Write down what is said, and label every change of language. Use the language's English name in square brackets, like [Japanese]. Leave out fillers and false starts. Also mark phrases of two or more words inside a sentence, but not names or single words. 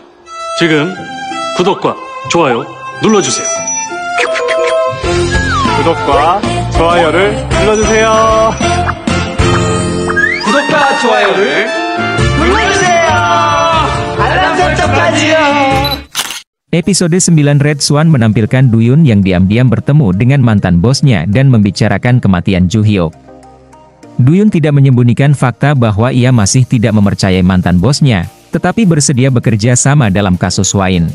[Korean] 지금 구독과 좋아요 눌러주세요. 구독과 좋아요를 눌러주세요. 구독과 좋아요를 눌러주세요. 알람 설정까지요. [Indonesian] Episode 9 Red Swan menampilkan Duyun yang diam-diam bertemu dengan mantan bosnya dan membicarakan kematian Ju Hyuk. Duyun tidak menyembunyikan fakta bahwa ia masih tidak mempercayai mantan bosnya, tetapi bersedia bekerja sama dalam kasus Wain.